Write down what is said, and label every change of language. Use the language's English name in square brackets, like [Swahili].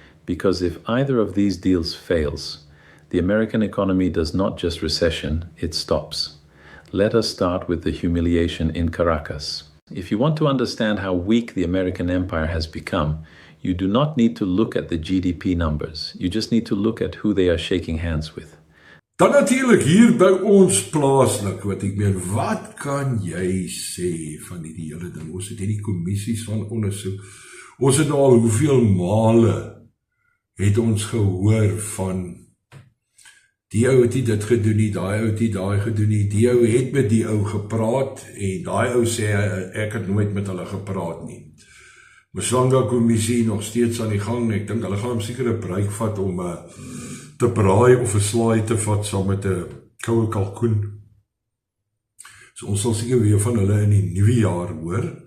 [English] Because if either of these deals fails, the American economy does not just recession, it stops. Let us start with the humiliation in Caracas. If you want to understand how weak the American empire has become, you do not need to look at the GDP numbers. You just need to look at who they are shaking hands with. [Afrikaans] Dan natuurlik hier by ons plaaslik, wat ek meen, wat kan jy sê van die hele ding? Ons het hierdie kommissies van ondersoek. Ons het al hoeveel male het ons gehoor van die ou het dit gedoen nie, daai ou het daai gedoen nie, die ou het met die ou gepraat en daai ou sê ek het nooit met hulle gepraat nie. Mswanga kommissie nog steeds aan die gang. Ek dink hulle gaan hom seker 'n break vat om te braai of 'n slaai te vat saam met 'n koue kalkoen. So ons sal seker weer van hulle in die nuwe jaar hoor.